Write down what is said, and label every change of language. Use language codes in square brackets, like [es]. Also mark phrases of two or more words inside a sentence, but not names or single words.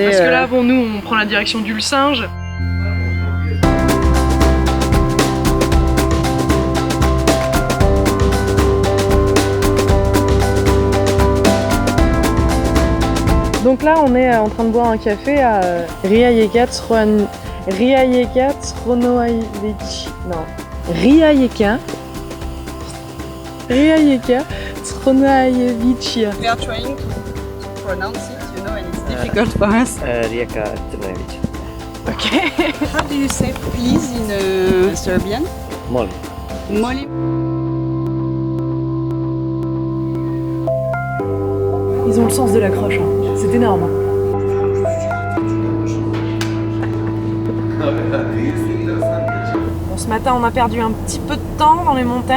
[fr] Parce que là, bon, nous, on prend la direction d'Ulcinge. Donc là, on est en train de boire un café à Rijeka Crnoajević. Non. Rijeka Crnoajević. [en] We are trying to pronounce it, you know, and it's difficult for us. Rijeka Crnoajević. Ok. How do you say please in Serbian? [sr] Molim. Molim. [fr] Ils ont le sens de l'accroche, hein. C'est énorme. Bon, ce matin, on a perdu un petit peu de temps dans les montagnes.